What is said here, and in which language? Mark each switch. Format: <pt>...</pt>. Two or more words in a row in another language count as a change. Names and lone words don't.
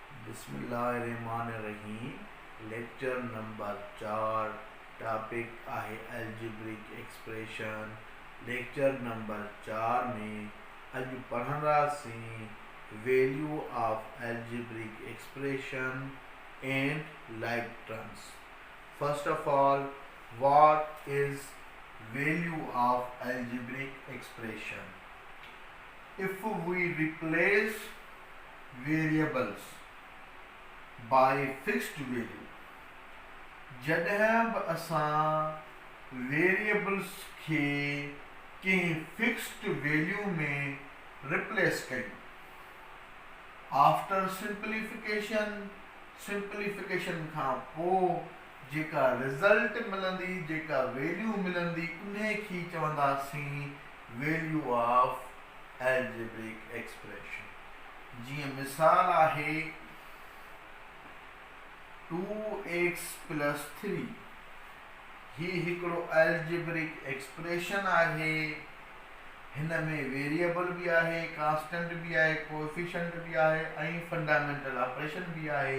<sd>बिस्मिल्लाहिर्रहमानिर्रहीम।</sd> <en>lecture number</en> <sd>4 टॉपिक आहे</sd> <en>algebraic expression. lecture number</en> <sd>4 में अॼु पढ़ंदासीं</sd> <en>value of algebraic expression and like terms. First of all, what is value of algebraic expression? If we replace variables by fixed value,</en> <sd>जॾहिं बि असां वेरिएबल्स खे कंहिं</sd> <en>fixed value</en> <sd>में रिप्लेस कयूं,</sd> <en>after simplification</en> <sd>खां पोइ जेका रिज़ल्ट मिलंदी, जेका वैल्यू मिलंदी, उन खे चवंदासीं</sd> <en>value of algebraic expression.</en> <sd>जीअं मिसाल आहे 2x + 3। ही हिकिड़ो</sd> <en>algebraic expression</en> <sd>आहे। हिन में वेरिएबल बि आहे, कांस्टेंट बि आहे, कोएफिशिएंट बि आहे ऐं</sd> <en>fundamental operation</en> <sd>बि आहे।</sd>